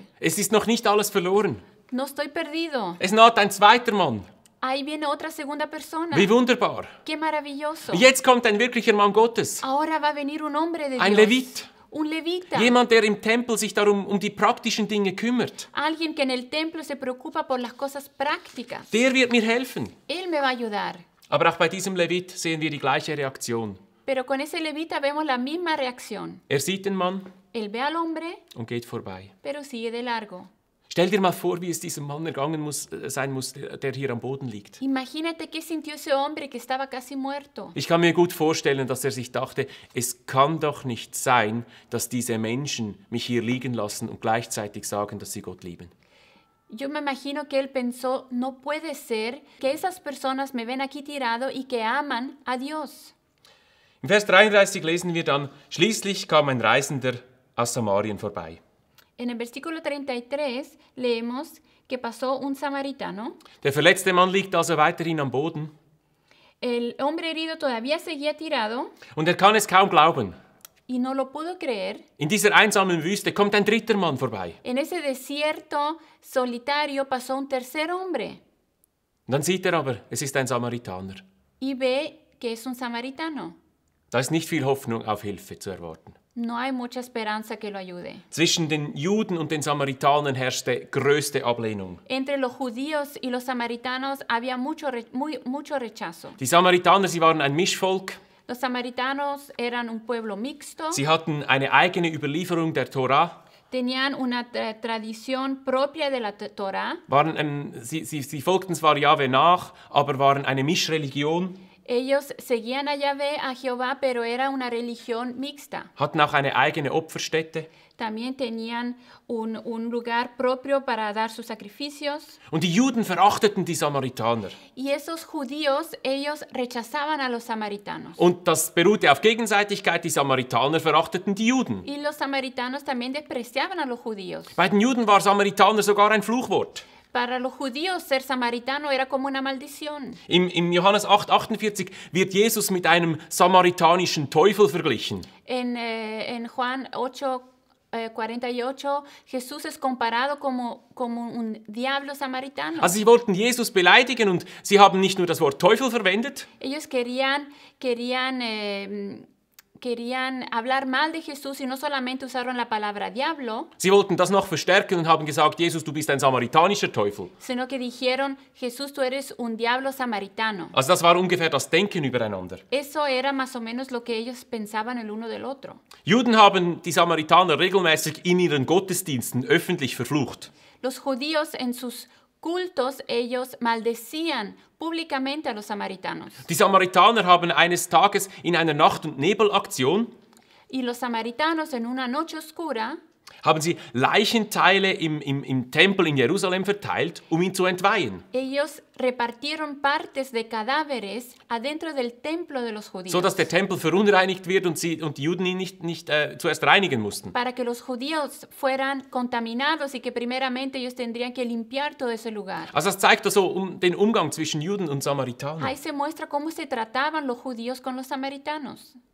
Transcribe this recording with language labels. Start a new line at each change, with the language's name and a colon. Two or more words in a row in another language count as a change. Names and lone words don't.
German: Es ist noch nicht alles verloren.
Spanish: No estoy perdido.
German: Es naht ein zweiter Mann.
Spanish: Ahí viene otra segunda persona.
German: Wie wunderbar.
Spanish: Qué maravilloso.
German: Jetzt kommt ein wirklicher Mann Gottes.
Spanish: Ahora va a venir un hombre de
German: Ein
Spanish: Dios.
German: Levit.
Spanish: Un levita.
German: Jemand, der im Tempel sich darum um die praktischen Dinge kümmert.
Spanish: Alguien que en el templo se preocupa por las cosas prácticas.
German: Der wird mir helfen.
Spanish: Él me va a ayudar.
German: Aber auch bei diesem Levit sehen wir die gleiche Reaktion.
Spanish: Pero con ese levita vemos la misma reacción.
German: Er sieht den Mann
Spanish: Él ve al hombre,
German: und geht vorbei.
Spanish: pero sigue de largo.
German: Stell dir mal vor, wie es diesem Mann ergangen sein muss, der hier am Boden liegt.
Spanish: Imagínate qué sintió ese hombre que estaba casi muerto.
German: Ich kann mir gut vorstellen, dass er sich dachte, es kann doch nicht sein, dass diese Menschen mich hier liegen lassen und gleichzeitig sagen, dass sie Gott lieben.
Spanish: Yo me imagino que él pensó, no puede ser que esas personas me ven aquí tirado y que aman a Dios.
German: Im Vers 33 lesen wir dann, schließlich kam ein Reisender aus Samarien vorbei.
Spanish: En el versículo 33 leemos que pasó un samaritano.
German: Der verletzte Mann liegt also weiterhin am Boden
Spanish: El hombre herido todavía seguía tirado
German: und er kann es kaum glauben.
Spanish: y no lo pudo creer.
German: In dieser einsamen Wüste kommt ein dritter Mann vorbei.
Spanish: En ese desierto solitario pasó un tercer hombre
German: Und dann sieht er aber, es ist ein Samaritaner.
Spanish: y ve que es un samaritano.
German: Da ist nicht viel Hoffnung auf Hilfe zu erwarten.
Spanish: No hay mucha esperanza que lo ayude.
German: Zwischen den Juden und den Samaritanern herrschte größte Ablehnung.
Spanish: Entre los judíos y los samaritanos había mucho rechazo.
German: Die Samaritaner, sie waren ein Mischvolk.
Spanish: Los samaritanos eran un pueblo mixto,
German: Sie hatten eine eigene Überlieferung der Tora.
Spanish: tenían una tradición propia de la Torah.
German: Sie folgten zwar Jahwe nach, aber waren eine Mischreligion.
Spanish: Ellos seguían a Yahvé, a Jehová, pero era una religión mixta.
German: Hatten auch eine eigene Opferstätte.
Spanish: También tenían un lugar propio para dar sus sacrificios.
German: Und die Juden verachteten die Samaritaner.
Spanish: Y esos judíos, ellos rechazaban a los samaritanos.
German: Und das beruhte auf Gegenseitigkeit. Die Samaritaner verachteten die Juden.
Spanish: Y los samaritanos también despreciaban a los judíos.
German: Bei den Juden war Samaritaner sogar ein Fluchwort.
Spanish: Para los judíos ser samaritano era como una maldición.
German: Im Johannes 8,48 wird Jesus mit einem samaritanischen Teufel verglichen.
Spanish: En Juan 8:48, Jesús es comparado como un diablo samaritano.
German: Also sie wollten Jesus beleidigen und sie haben nicht nur das Wort Teufel verwendet,
Spanish: Ellos querían hablar mal de Jesús y no solamente usaron la palabra diablo,
German: sie wollten das noch verstärken und haben gesagt, Jesus, du bist ein samaritanischer Teufel.
Spanish: sino que dijeron, Jesús, tú eres un diablo samaritano.
German: Also das war ungefähr das Denken übereinander.
Spanish: Eso era más o menos lo que ellos pensaban el uno del otro.
German: Juden haben die Samaritaner regelmäßig in ihren Gottesdiensten öffentlich verflucht.
Spanish: Los judíos en sus cultos, ellos maldecían públicamente a los samaritanos.
German: Die Samaritaner haben eines Tages in einer Nacht- und Nebelaktion
Spanish: Y los samaritanos en una noche oscura
German: haben sie Leichenteile im Tempel in Jerusalem verteilt, um ihn zu entweihen,
Spanish: ellos repartieron partes de cadáveres adentro del templo de los judíos.
German: so dass der Tempel verunreinigt wird und die Juden ihn nicht zuerst reinigen mussten.
Spanish: Para que los judíos fueran contaminados y que primeramente ellos tendrían que limpiar todo ese lugar.
German: Also das zeigt also den Umgang zwischen Juden und Samaritanern.
Spanish: Ahí se muestra cómo se trataban los judíos con los samaritanos.